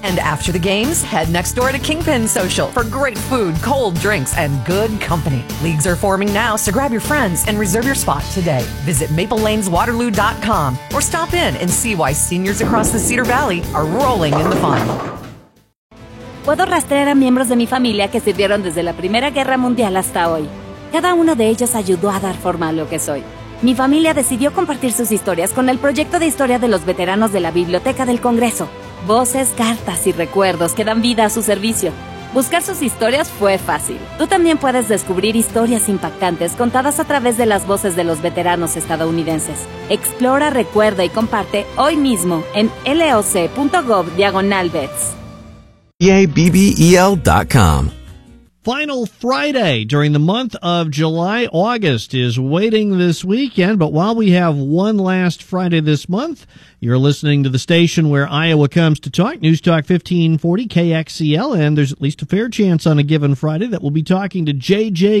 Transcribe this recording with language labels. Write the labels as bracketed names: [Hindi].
[English] And after the games, head next door to Kingpin Social for great food, cold drinks, and good company. Leagues are forming now, so grab your friends and reserve your spot today. Visit MapleLanesWaterloo.com or stop in and see why seniors across the Cedar Valley are rolling in the fun. [Spanish] Puedo rastrear a miembros de mi familia que sirvieron desde la Primera Guerra Mundial hasta hoy. Cada uno de ellos ayudó a dar forma a lo que soy. Mi familia decidió compartir sus historias con el proyecto de historia de los veteranos de la Biblioteca del Congreso. Voces, cartas y recuerdos que dan vida a su servicio. Buscar sus historias fue fácil. Tú también puedes descubrir historias impactantes contadas a través de las voces de los veteranos estadounidenses. Explora, recuerda y comparte hoy mismo en loc.gov/vets. [English] EABBEL.com. Final Friday during the month of July, August is waiting this weekend, but while we have one last Friday this month, you're listening to the station where Iowa comes to talk, News Talk 1540 KXCL, and there's at least a fair chance on a given Friday that we'll be talking to J.J.